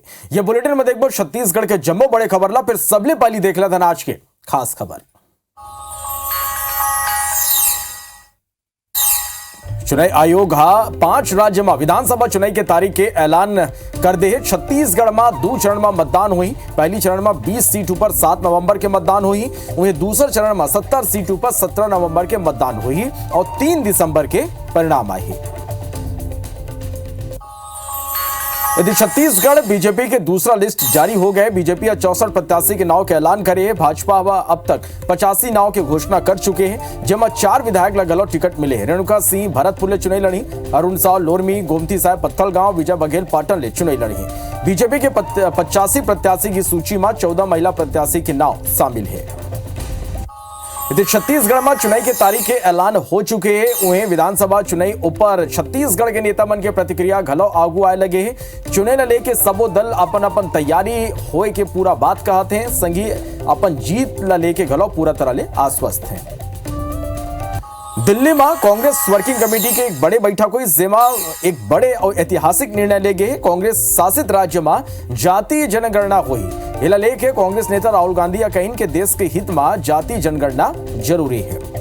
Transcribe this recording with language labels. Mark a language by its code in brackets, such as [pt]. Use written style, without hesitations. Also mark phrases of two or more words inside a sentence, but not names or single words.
[hne] ये बुलेटिन में देखो छत्तीसगढ़ के जम्मो बड़े खबर ला फिर सबले पहली देख ला था आज के खास खबर। चुनाव आयोग 5 राज्य में विधानसभा चुनाव के तारीख के ऐलान कर दे। छत्तीसगढ़ में 2 चरण में मतदान हुई। पहली चरण में 20 सीटों पर 7 नवंबर के मतदान हुई। वहीं दूसरे चरण में 70 सीटों पर 17 नवंबर के मतदान हुई और 3 दिसंबर के परिणाम आए। यदि छत्तीसगढ़ बीजेपी के दूसरा लिस्ट जारी हो गए। बीजेपी 64 प्रत्याशी के नाव के ऐलान करे। भाजपा अब तक 85 नाव की घोषणा कर चुके हैं, जिसमें 4 विधायक लगल टिकट मिले। रेणुका सिंह भरतपुर ले चुनाव लड़ी। अरुण साव लोरमी, गोमती साहब पत्थलगांव, विजय बघेल पाटन ले चुनाव लड़ी। बीजेपी के 85 प्रत्याशी की सूची में 14 महिला प्रत्याशी के नाव शामिल है। यदि छत्तीसगढ़ में चुनाव की तारीख के ऐलान हो चुके हैं। वहीं विधानसभा चुनाव ऊपर छत्तीसगढ़ के नेता मन के प्रतिक्रिया घलो आगू आए लगे हैं। चुनाव ले के सबो दल अपन अपन तैयारी होए के पूरा बात कहते हैं। संगी अपन जीत ला लेके घलो पूरा तरह ले आश्वस्त हैं। दिल्ली में कांग्रेस वर्किंग कमेटी के एक बड़े बैठक हुई, जेमा एक बड़े और ऐतिहासिक निर्णय ले गए। कांग्रेस शासित राज्य में जातीय जनगणना हुई। इला लेके कांग्रेस नेता राहुल गांधी या कहीं के देश के हित में जातीय जनगणना जरूरी है।